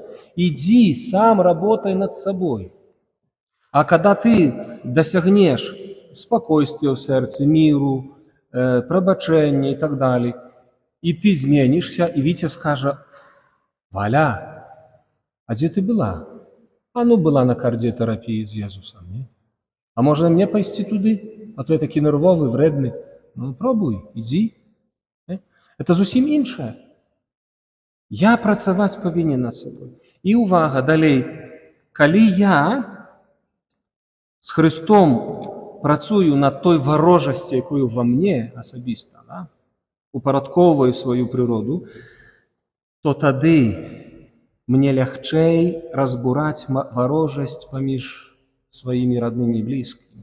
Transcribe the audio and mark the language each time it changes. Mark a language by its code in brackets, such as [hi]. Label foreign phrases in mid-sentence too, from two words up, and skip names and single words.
[ru] Иди, сам работай над собой. А когда ты досягнешь спокойствия в сердце, миру, пробачения и так далее, и ты изменишься, и Витя скажет: «Валя, а где ты была?» «А ну, была на кардиотерапии с Иисусом». Не? «А можно мне пойти туда? А то я такий нервовый, вредный». «Ну, пробуй, иди». Это [be] зусім іншае. Я працаваць павінен над сабой. І увага, далей. Калі я з Христом працую над той варожасці, якую [ru] во мне [be] асабіста, да, упарадковую сваю прыроду, то тады мне лягчэй разбураць варожасць паміж сваімі роднымі і блізкімі.